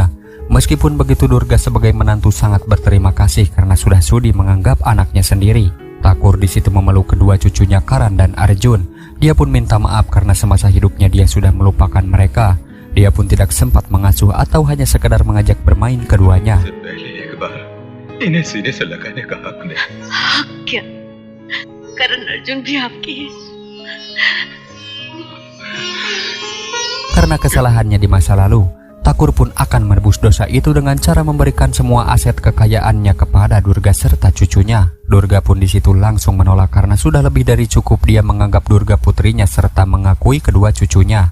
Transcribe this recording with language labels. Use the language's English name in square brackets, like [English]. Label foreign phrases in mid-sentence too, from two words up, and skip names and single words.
[Indonesian] Meskipun begitu, Durga sebagai menantu sangat berterima kasih karena sudah sudi menganggap anaknya sendiri. Thakur di situ memeluk kedua cucunya Karan dan Arjun. Dia pun minta maaf karena semasa hidupnya dia sudah melupakan mereka. Dia pun tidak sempat mengasuh atau hanya sekedar mengajak bermain keduanya. [Hindi] इन्हें सीने से लगाने का हक नहीं। हक क्या? करण अर्जुन भी आपकी है। [Indonesian] Karena kesalahannya di masa lalu, Thakur pun akan menebus dosa itu dengan cara memberikan semua aset kekayaannya kepada Durga serta cucunya. Durga pun di situ langsung menolak karena sudah lebih dari cukup dia menganggap Durga putrinya serta mengakui kedua cucunya.